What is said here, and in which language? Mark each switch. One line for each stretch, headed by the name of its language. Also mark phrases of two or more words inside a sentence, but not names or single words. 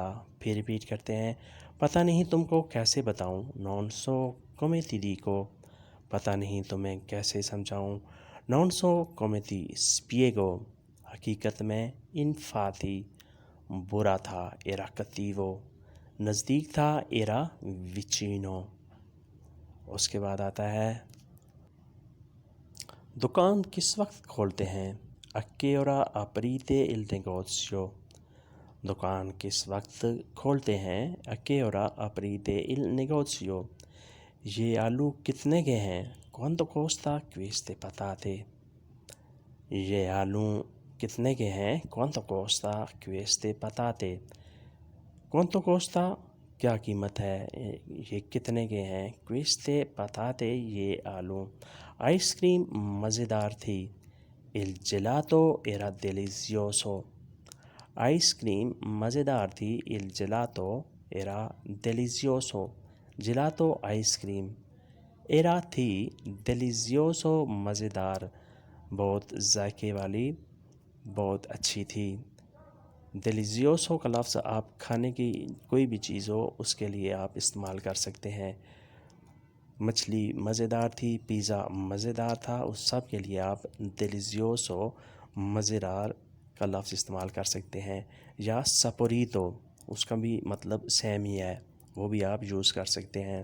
Urdu: پھر ریپیٹ کرتے ہیں، پتہ نہیں تم کو کیسے بتاؤں،
Italian: non so come dirti,
Urdu: پتہ نہیں تمہیں کیسے سمجھاؤں،
Italian: non so come ti spiego,
Urdu: حقیقت میں انفاتی برا تھا،
Italian: era cattivo
Urdu: نزدیک تھا،
Italian: era vicino.
Urdu: اس کے بعد آتا ہے، دکان کس وقت کھولتے ہیں،
Italian: a che ora aprite il negozio،
Urdu: دکان کس وقت کھولتے ہیں،
Italian: a che ora aprite il negozio,
Urdu: یہ آلو کتنے کے ہیں،
Italian: quanto costa queste patate،
Urdu: یہ آلو کتنے کے ہیں،
Italian: quanto costa queste patate، quanto costa
Urdu: کیا قیمت ہے، یہ کتنے کے ہیں،
Italian: queste patate
Urdu: یہ آلو۔ آئس کریم مزیدار تھی،
Italian: il gelato era delizioso،
Urdu: آئس کریم مزیدار تھی،
Italian: il gelato era delizioso،
Urdu: جیلاتو آئس کریم، ایرا تھی، delizioso مزیدار، بہت ذائقے والی، بہت اچھی تھی۔ delizioso کا لفظ آپ کھانے کی کوئی بھی چیز ہو اس کے لیے آپ استعمال کر سکتے ہیں، مچھلی مزیدار تھی، پیزا مزیدار تھا، اس سب کے لیے آپ delizioso مزیدار کا لفظ استعمال کر سکتے ہیں، یا سپوریتو اس کا بھی مطلب سیم ہی ہے، وہ بھی آپ یوز کر سکتے ہیں۔